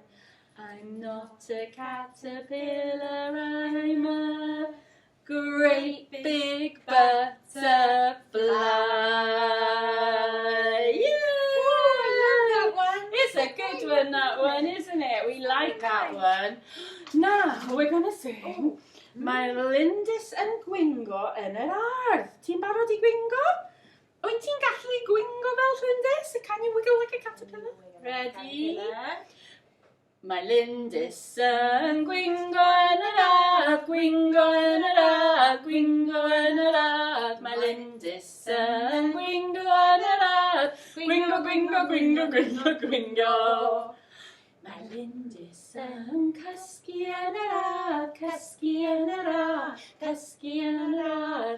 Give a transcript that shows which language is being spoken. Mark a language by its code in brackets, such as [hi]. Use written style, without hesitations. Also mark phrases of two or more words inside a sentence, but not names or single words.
[en] I'm not a caterpillar, I'm a great big butterfly. Yeah! Oh, I love that one. It's a good one, that one, isn't it? We like that one. Now, we're going to sing [cy] Mae'r Lindys yn gwingo yn yr ardd. Ti'n barod I gwingo? Wyt ti'n gallu gwingo fel Lindys? [en] Can you wiggle like a caterpillar? Ready? [cy] Mae Lindys yn gwingo yn yr ardd, gwingo yn yr ardd, gwingo yn yr ardd. Mae Lindys yn gwingo yn yr ardd, gwingo, gwingo, gwingo, gwingo, gwingo. Mae Lindys yn cysgu yn yr ardd, cysgu yn yr ardd, cysgu yn yr ardd.